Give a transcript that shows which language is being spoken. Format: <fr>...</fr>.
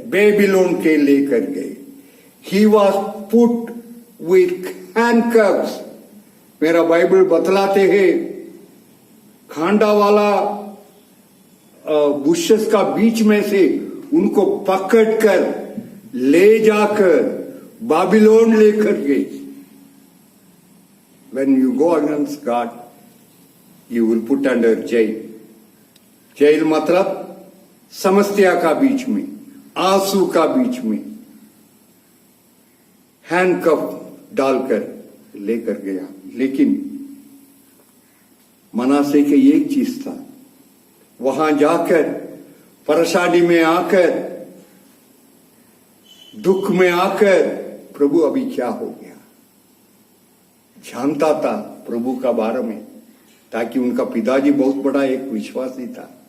<hi>Babylon के लेकर गए।</hi> <en>He was put with handcuffs.</en> <hi>मेरा बाइबल बतलाते हैं खांडा वाला बुशेस का बीच में से उनको पकड़कर ले जाकर बाबिलोन लेकर गए।</hi> <en>When you go against God, you will put under jail.</en> <hi>Jail मतलब समस्या का बीच में, आंसू का बीच में हैंडकफ डालकर लेकर गया। लेकिन मनासे के एक चीज था, वहां जाकर परेशानी में आकर, दुख में आकर, प्रभु अभी क्या हो गया, जानता था प्रभु का बारे में, ताकि उनका पिताजी बहुत बड़ा एक विश्वासी था।</hi>